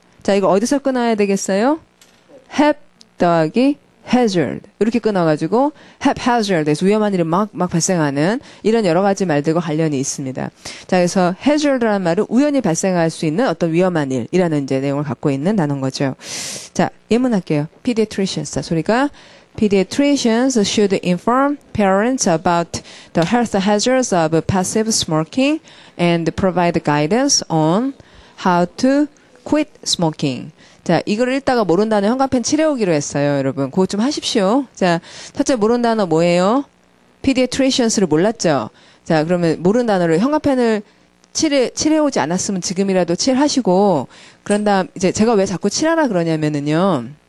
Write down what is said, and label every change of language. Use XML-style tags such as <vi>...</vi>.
<ko>자, 이거 어디서 끊어야 되겠어요? hap 더하기 hazard 이렇게 끊어가지고 haphazard에서 위험한 일이 막 발생하는 이런 여러 가지 말들과 관련이 있습니다. 자, 그래서 hazard라는 말은 우연히 발생할 수 있는 어떤 위험한 일이라는 이제 내용을 갖고 있는 단어인 거죠. 자, 예문할게요. pediatricians. 자, 소리가</ko> <en>pediatricians should inform parents about the health hazards of passive smoking and provide guidance on how to quit smoking.</en> <ko>자, 이걸 읽다가 모르는 단어 현관펜 칠해오기로 했어요, 여러분. 그거 좀 하십시오. 자, 첫째 모르는 단어 뭐예요? pediatricians를 몰랐죠? 자, 그러면 모르는 단어를 현관펜을 칠해오지 않았으면 지금이라도 칠하시고, 그런 다음, 이제 제가 왜 자꾸 칠하라 그러냐면은요.</ko>